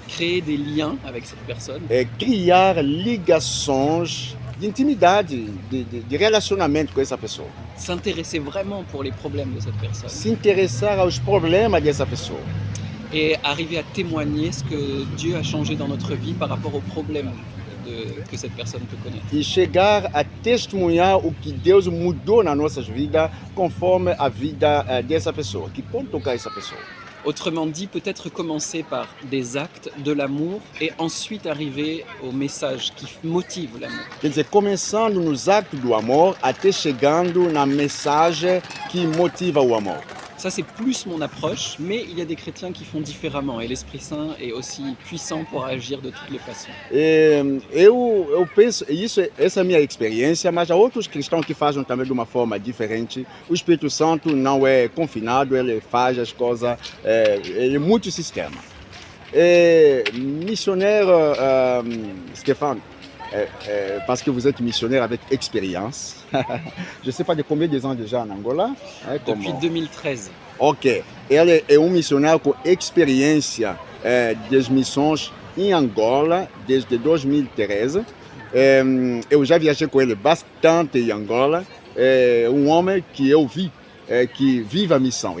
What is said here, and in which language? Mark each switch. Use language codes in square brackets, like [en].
[fr] Créer des liens avec cette personne. [pt] Criar ligações de intimidade, de relacionamento com essa pessoa. [fr] S'intéresser vraiment pour les problèmes de cette personne. [pt] Se interessar aos problemas dessa pessoa. [fr] Et arriver à témoigner ce que Dieu a changé dans notre vie par rapport aux problèmes que cette personne peut connaître. [pt] E chegar a testemunhar o que Deus mudou nas nossas vidas conforme a vida dessa pessoa, que pode tocar essa pessoa. [fr] Autrement dit, peut-être commencer par des actes de l'amour et ensuite arriver au message qui motive l'amour. [pt] Quer dizer, começando nos actos do amor até chegando na mensagem que motiva o amor. [fr] Ça, c'est plus mon approche, mais il y a des chrétiens qui font différemment et l'Esprit Saint est aussi puissant pour agir de toutes les façons. [pt] Eu penso, essa é a minha experiência, mas há outros cristãos que fazem também de uma forma diferente. O Espírito Santo não é confinado, ele faz as coisas, ele é muito sistema. [fr] Missionnaire, Stéphane, parce que vous êtes missionnaire avec expérience. Je ne sais pas de combien de ans déjà en Angola. Depuis 2013. Ok. [pt] Ele é missionário com experiência das missões em Angola desde 2013. Eu já viajei com ele bastante em Angola. É homem que eu vi, que vive a missão.